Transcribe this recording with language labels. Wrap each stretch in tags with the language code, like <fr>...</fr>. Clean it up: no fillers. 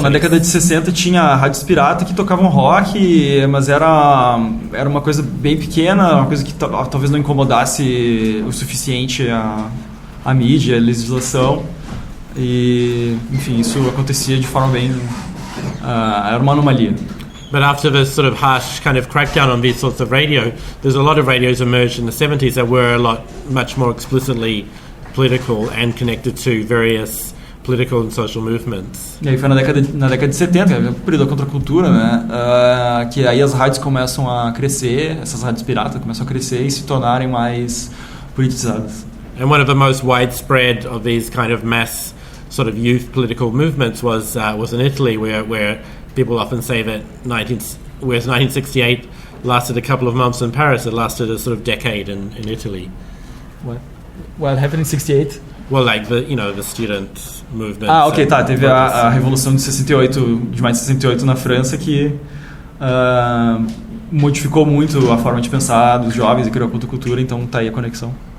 <pt>Então, na década de 60 tinha rádios pirata que tocavam rock, mas era uma coisa bem pequena, uma coisa que talvez não incomodasse o suficiente a mídia, a legislação, e enfim, isso acontecia de forma bem... era uma anomalia.</pt> <en>But after this sort of harsh kind of crackdown on these sorts of radio, there's a lot of radios emerged in the 70s that were much more explicitly political and connected to various political and social movements.</en> <pt>E aí foi na década de 70, o período da contracultura, né? Que aí as rádios começam a crescer, essas rádios piratas começam a crescer e se tornarem mais politizadas.</pt> <en>And one of the most widespread of these kind of mass sort of youth political movements was in Italy, where people often say that 1968 lasted a couple of months in Paris, it lasted a sort of decade in Italy. What happened in 68? Well, like the student movement.</en> <pt>Ok, tá. Teve a Revolução de 68, de maio de 68 na França, que modificou muito a forma de pensar dos jovens e criou a contracultura, então tá aí a conexão.</pt>